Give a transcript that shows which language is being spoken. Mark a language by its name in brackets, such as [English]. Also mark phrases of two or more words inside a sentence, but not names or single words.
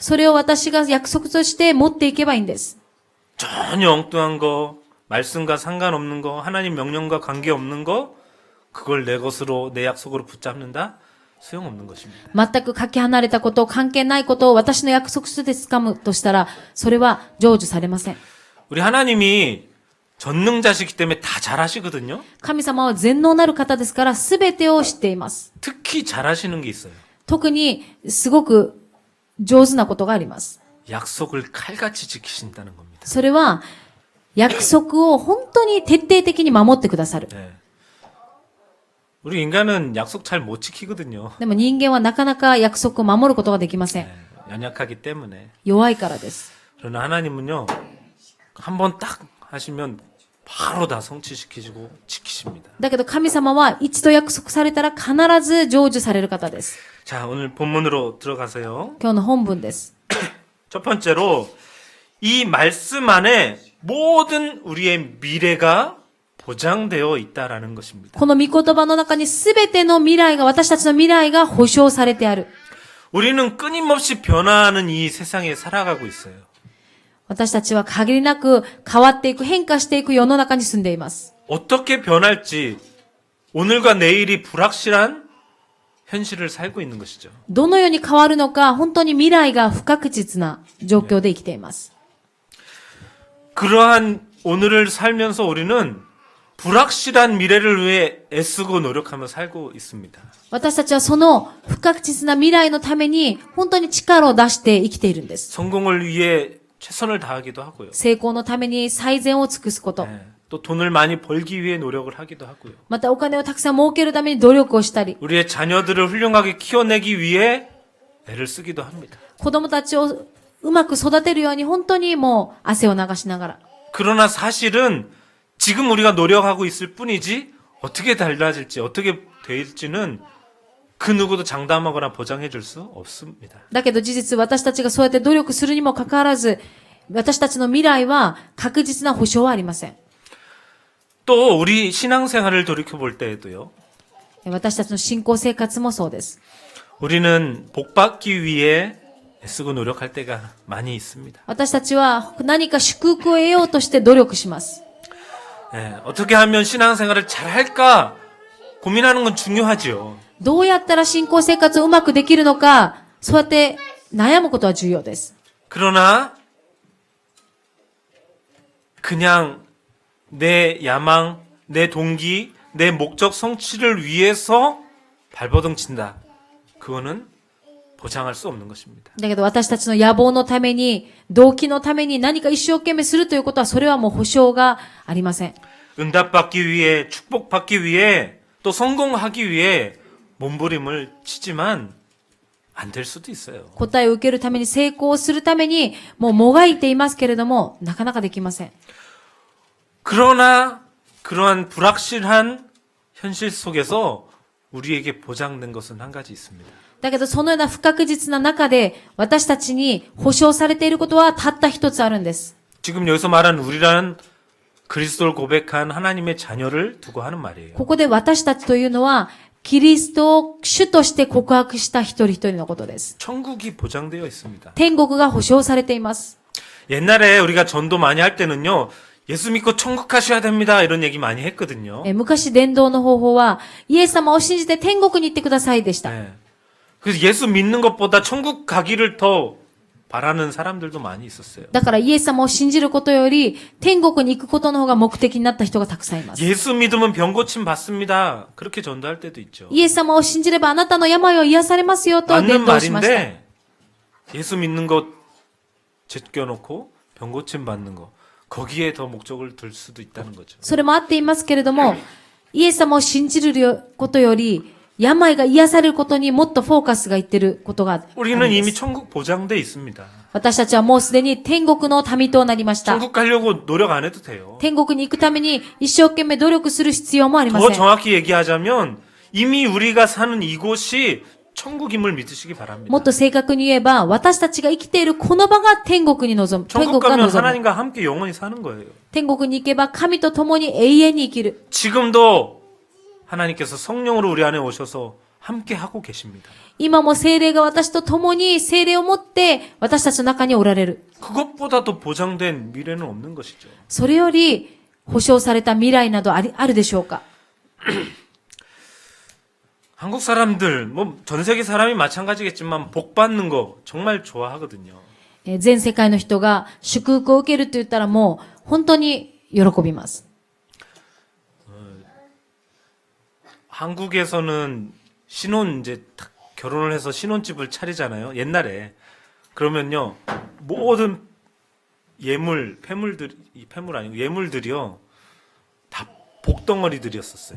[Japanese] それを私が約束として持っていけばいいんです。 [Korean] 전혀 엉뚱한 거, 말씀과 상관없는 거, 하나님 명령과 관계없는 거, 그걸 내 것으로, 내 약속으로 붙잡는다? 소용없는 것입니다. [Japanese] 全くかけ離れたこと、関係ないことを私の約束書で掴むとしたら、それは成就されません。 [Korean] 우리 하나님이 전능자시기 때문에 다 잘하시거든요. [Japanese] 神様は全能なる方ですから、すべてを知っています。 [Korean] 특히 잘하시는 게 있어요. [Japanese] 特に、すごく上手なことがあります。 [Korean] 약속을 칼같이 지키신다는 겁니다. [Japanese] それは、約束を本当に徹底的に守ってくださる。 [Korean] 네. 우리 인간은 약속 잘 못 지키거든요. [Japanese] でも人間はなかなか約束を守ることができません。 [Korean] 네. 연약하기 때문에. [Japanese] 弱いからです。 [Korean] 그러나 하나님은요, 한번 딱 하시면 바로 다 성취시키시고 지키십니다. [Japanese] だけど神様は一度約束されたら必ず成就される方です。 [Korean] 자, 오늘 본문으로 들어가세요. [Japanese] 今日の本文です。 [Korean] 첫 번째로 이 말씀 안에 모든 우리의 미래가 보장되어 있다라는 것입니다. [Japanese] この御言葉の中に全ての未来が、私たちの未来が保証されてある。 [Korean] 우리는 끊임없이 변화하는 이 세상에 살아가고 있어요. [Japanese] 私たちは限りなく変わっていく、変化していく世の中に住んでいます。 [Korean] 어떻게 변할지 오늘과 내일이 불확실한 현실을 살고 있는 것이죠. [Japanese] どのように変わるのか、本当に未来が不確実な状況で生きています。 [Korean] 그러한 오늘을 살면서 우리는 불확실한 미래를 위해 애쓰고 노력하며 살고 있습니다. [Japanese] 私たちはその不確実な未来のために本当に力を出して生きているんです。 [Korean] 성공을 위해 최선을 다하기도 하고요. [Japanese] 成功のために最善を尽くすこと。 [Korean] 네, 또 돈을 많이 벌기 위해 노력을 하기도 하고요. [Japanese] またお金をたくさん儲けるために努力をしたり、 [Korean] 우리의 자녀들을 훌륭하게 키워내기 위해 애를 쓰기도 합니다. [Japanese] 子供たちをうまく育てるように本当にもう汗を流しながら。 [Korean] 그러나 사실은 지금 우리가 노력하고 있을 뿐이지 어떻게 달라질지 어떻게 될지는 그 누구도 장담하거나 보장해 줄 수 없습니다. [Japanese] だけど事実私たちがそうやって努力するにもかかわらず、私たちの未来は確実な保証はありません。 [Korean] 또 우리 신앙생활을 돌이켜 볼 때에도요. [Japanese] 私たちの信仰生活もそうです。 [Korean] 우리는 복받기 위해 애쓰고 노력할 때가 많이 있습니다. [Japanese] 私たちは何か祝福を得ようとして努力します。 [Korean] 예, 어떻게 하면 신앙생활을 잘 할까 고민하는 건 중요하지요. [Japanese] どうやったら信仰生活をうまくできるのか、そうやって悩むことは重要です。 [Korean] 그러나 그냥 내 야망, 내 동기, 내 목적 성취를 위해서 발버둥 친다. 그거는 보장할 수 없는 것입니다. [Japanese] だけど私たちの野望のために、動機のために何か一生懸命するということは、それはもう保証がありません。 [Korean] 응답받기 위해, 축복받기 위해, 또 성공하기 위해 몸부림을 치지만 안 될 수도 있어요. [Japanese] 答えを受けるために、成功するために、もうもがいていますけれども、なかなかできません。 [Korean] 그러나 그러한 불확실한 현실 속에서 우리에게 보장된 것은 한 가지 있습니다. [Japanese] だけどそのような不確実な中で、私たちに保証されていることはたった一つあるんです。 [Korean] 지금 여기서 말하는 우리라는 그리스도를 고백한 하나님의 자녀를 두고 하는 말이에요. [Japanese] ここで私たちというのは、キリストを主として告白した一人一人のことです。 [Korean] 천국이 보장되어 있습니다. [Japanese] 天国が保証されています。 [Korean] 옛날에 우리가 전도 많이 할 때는요. 예수 믿고 천국 가셔야 됩니다. 이런 얘기 많이 했거든요. [Japanese] 昔伝道の方法は、イエス様を信じて天国に行ってくださいでした。 [Korean] 네. 그래서 예수 믿는 것보다 천국 가기를 더 바라는 사람들도 많이 있었어요. [Japanese] だからイエス様を信じることより、天国に行くことの方が目的になった人がたくさんいます。 [Korean] 예수 믿으면 병 고침 받습니다. 그렇게 전도할 때도 있죠. [Japanese] イエス様を信じればあなたの病を癒されますよと伝 [Korean] 맞는 [Japanese] 道しました。 [Korean] 말인데 예수 믿는 것 제껴놓고 병 고침 받는 거 거기에 더 목적을 둘 수도 있다는 거죠. [Japanese] それもあっていますけれども、イエス様を信じることより、病が癒されることにもっとフォーカスがいってることがあるん [Korean] 우리는 [Japanese] で [Korean] 이미 [Japanese] す。 [Korean] 천국 보장돼 있습니다. [Japanese] 私たちはもうすでに天国の民となりました。 [Korean] 천국 가려고 노력 안 해도 돼요. [Japanese] 天国に行くために一生懸命努力する必要もありま [Korean] 더 [Japanese] せん。 [Korean] 정확히 얘기하자면 이미 우리가 사는 이곳이 천국임을 믿으시기 바랍니다. [Japanese] もっと正確に言えば、私たちが生きているこの場が天国に臨む。天 [Korean] 천국 [Japanese] 国が [Korean] 가면 [Japanese] 望む。 [Korean] 하나님과 함께 영원히 사는 거예요. [Japanese] 天国に行けば神と共に永遠に生きる。 [Korean] 지금도 하나님께서 성령으로 우리 안에 오셔서 함께 하고 계십니다. [Japanese] 今も聖霊が私と共に聖霊を持って私たちの中におられる。 [Korean] 그것보다 더 보장된 미래는 없는 것이죠. [Japanese] それより保証された未来などあるでしょうか。 [Korean] 한국 사람들, 뭐 전 세계 사람이 마찬가지겠지만 복 받는 거 정말 좋아하거든요. [Japanese] 全世界の人が祝福を受けると言ったらもう本当に喜びます。 [Korean] 한국에서는 신혼 이제 딱 결혼을 해서 신혼집을 차리잖아요. 옛날에 그러면요 모든 폐물 아니고 예물들이요 다 복덩어리들이었었어요.